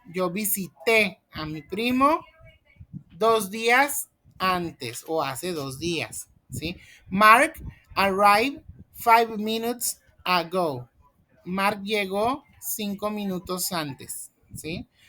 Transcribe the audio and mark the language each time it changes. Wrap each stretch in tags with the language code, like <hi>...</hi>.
<es>Yo visité a mi primo 2 días antes o hace 2 días, ¿sí?</es> <en>Mark arrived 5 minutes ago.</en> <es>Mark llegó 5 minutos antes, ¿sí?</es>